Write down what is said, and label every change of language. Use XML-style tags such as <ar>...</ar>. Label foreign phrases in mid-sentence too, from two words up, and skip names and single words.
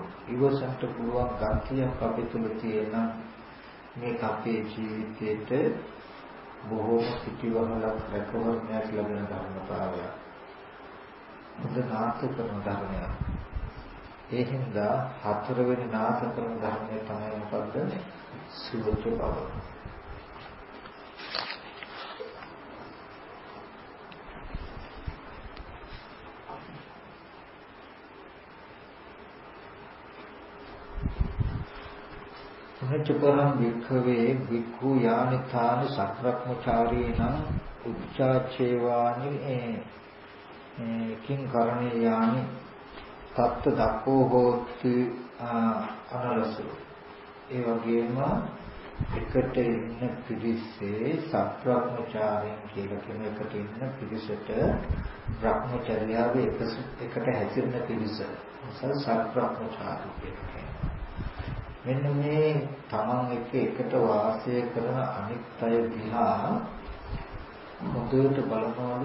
<si>ඉවසන්ට පුළුවන් ගතියක් අපේ තුල තියෙන මේක අපේ ජීවිතේට බොහෝම පිටිවහලක් රැකවරණයක් ලැබෙන ධර්මතාවයක්. හොඳ නාථ කරන ධර්මයක්. ඒ හින්දා හතරවෙනි නාථ කරන ධර්මය තමයි මොකද්ද? සුවච බව.</si> <pi>චපරම් වික්ඛවේ වික්ඛු යානිතානි සක්‍රක්මචාරීණං උච්චාචේවානි කිං කරණීයානි තත්ත දක්ඛෝ හෝති අනලසු.</pi> <si>ඒ වගේම එකට ඉන්න පිරිසේ සක්‍රක්මචාරීන් කියලා කියන එකට ඉන්න පිරිසට බ්‍රහ්මචර්යාවේ එකට හැසිරෙන පිරිස සක්‍රක්මචාරී කියලා. මෙන්න මේ තමන් එකට වාසය කරන අනිත් අය දිහා හොඳට බලනවලු.</si>